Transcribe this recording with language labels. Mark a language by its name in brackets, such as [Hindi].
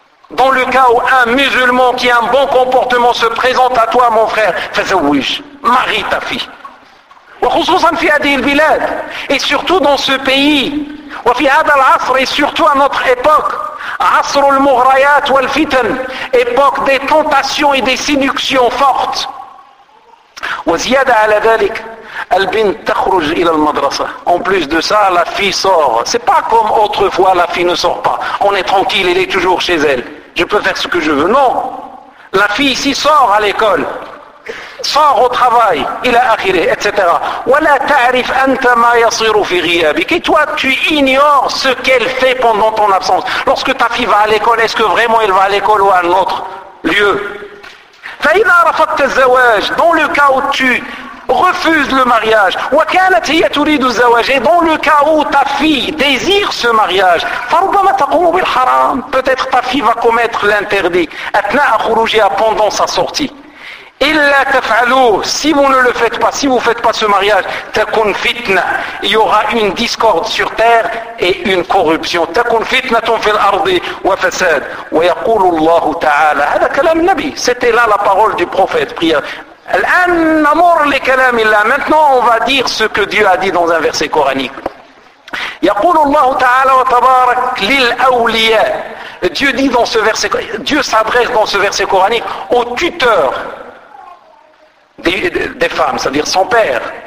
[French] Dans le cas où un musulman qui a un bon comportement se présente à toi, mon frère, [Arabic] fazawwij, [French] marie ta fille. [Arabic] Wa khususan fi hadhihi al-bilad, [French] et surtout dans ce pays, [Arabic] wa fi hadha al-asr, [French] et surtout à notre époque, [Arabic] asr al-mughrayat wal-fitan, [French] époque des tentations et des séductions fortes. [Arabic] وزيادة على ذلك البنت تخرج إلى المدرسة. [French] En plus de ça, la fille sort. C'est pas comme autrefois, la fille ne sort pas. On est tranquille, elle est toujours chez elle. Je peux faire ce que je veux. Non. La fille ici sort à l'école. Sort au travail. [Arabic] إلى آخره, [French] etc. [Arabic] ولا تعرف أنت ما يصير في غيابك. [French] Et toi, tu ignores ce qu'elle fait pendant ton absence. Lorsque ta fille va à l'école, est-ce que vraiment elle va à l'école ou à un autre lieu? [Arabic] فإذا رفضت الزواج, [French] dans le cas où tu refuse le mariage. [Arabic] وكانت هي تريد الزواج. [French] Et dans le cas où ta fille désire ce mariage, [Arabic] فربما تقوم بالحرام. [French] Peut-être ta fille va commettre l'interdit. [Arabic] أثناء خروجها, [French] pendant sa sortie. [Arabic] إلا تفعلوا, [French] si vous ne le faites pas, si vous ne faites pas ce mariage, [Arabic] تكون فتنة, [French] il y aura une discorde sur terre et une corruption. [Arabic] تكون فتنة في الأرض وفساد. ويقول الله تعالى, هذا كلام النبي, [French] c'était là la parole du prophète, prière. [Arabic] الآن نمر لكلام الله, [French] maintenant on va dire ce que Dieu a dit dans un verset coranique. [Arabic] يقول الله تعالى وتبارك للأولياء. [French] Dieu dit dans ce verset, Dieu s'adresse dans ce verset coranique aux tuteurs. Des femmes, c'est-à-dire son père.